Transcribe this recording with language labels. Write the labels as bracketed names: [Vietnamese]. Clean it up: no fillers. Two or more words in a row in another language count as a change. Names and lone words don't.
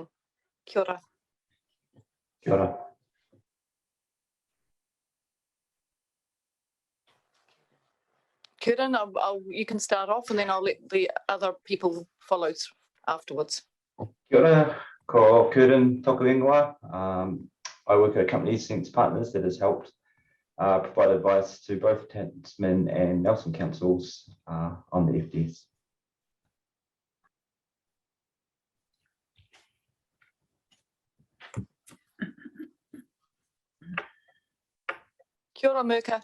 [Māori] Kia ora. Kia ora. [English] Curtin, you can start off and then I'll let the other people follow afterwards. [Māori] Kia ora, ko Curtin tōku ingoa. [English] I work at a company, Sense Partners, that has helped provide advice to both Tasman and Nelson councils on the FDS. [Māori] Kia ora, Mirka.